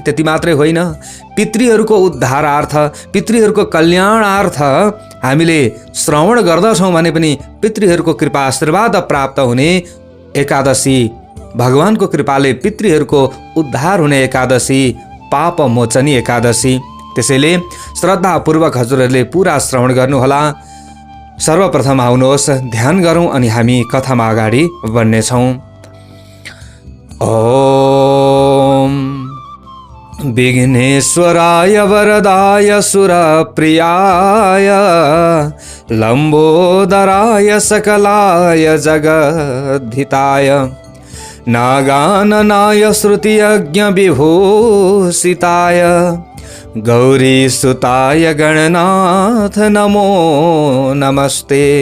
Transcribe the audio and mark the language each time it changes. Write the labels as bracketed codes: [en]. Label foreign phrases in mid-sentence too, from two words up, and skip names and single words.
[ne] त्यति मात्रै होइन, पितृहरूको उद्धारार्थ, पितृहरूको कल्याणार्थ हामीले श्रवण गर्दछौँ भने पनि पितृहरूको कृपा आशीर्वाद प्राप्त हुने एकादशी, भगवानको कृपाले पितृहरूको उद्धार हुने एकादशी पापमोचनी एकादशी। त्यसैले श्रद्धापूर्वक हजुरहरूले पूरा श्रवण गर्नुहोला। सर्वप्रथम आउनुहोस् ध्यान गरौँ अनि हामी कथामा अगाडि बढ्नेछौँ। [sa] ओम विघ्नेश्वराय वरदाय सुरप्रियाय लम्बोदराय सकलाय जगद्धिताय नागाननाय श्रुतियज्ञ विभूषिताय गौरीसुताय गणनाथ नमो नमस्ते।